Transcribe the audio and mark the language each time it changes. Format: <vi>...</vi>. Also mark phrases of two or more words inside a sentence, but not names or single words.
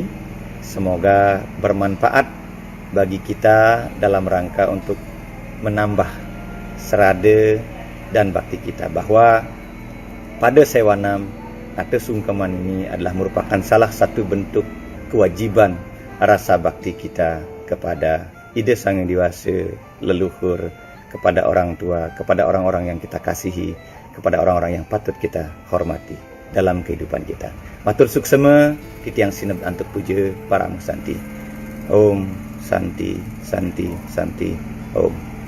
<id>Semoga bermanfaat bagi kita dalam rangka untuk menambah serada dan bakti kita, bahwa pada sewanam atau sungkeman ini adalah merupakan salah satu bentuk kewajiban rasa bakti kita kepada Ida Sang Hyang Dewasa, leluhur, kepada orang tua, kepada orang-orang yang kita kasihi, kepada orang-orang yang patut kita hormati dalam kehidupan kita.</id> <ban>Matur suksema, titiang sinep antuk puja para musanti.</ban> <sa>Om Santi Santi Santi Om.</sa>